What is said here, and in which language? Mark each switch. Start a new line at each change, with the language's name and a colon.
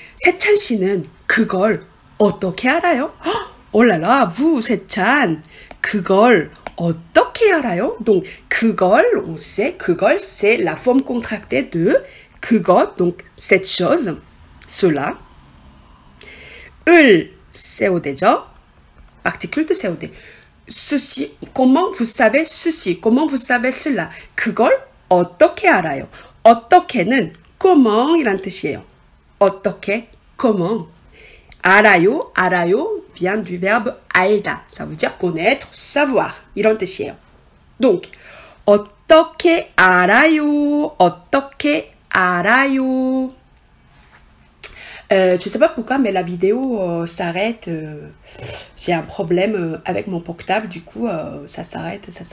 Korean: 세찬 씨는 그걸 어떻게 알아요?
French: Oh là là, vous, 세찬,
Korean: 그걸 어떻게 알아요?
French: Donc, 그걸, on sait, 그걸, c'est la forme contractée de 그것, donc cette chose, cela. 을, COD죠? Particule de COD. Ceci, comment vous savez ceci? Comment vous savez cela?
Korean: 그걸 어떻게 알아요? 어떻게는
French: comment
Korean: 이란 뜻이에요.
French: 어떻게, comment. 알아요, 알아요 vient du verbe 알다. Ça veut dire connaître, savoir.
Korean: 이런 뜻이에요. Donc, 어떻게 알아요? 어떻게 알아요?
French: Je sais pas pourquoi, mais la vidéo s'arrête. J'ai un problème avec mon portable, du coup, ça s'arrête.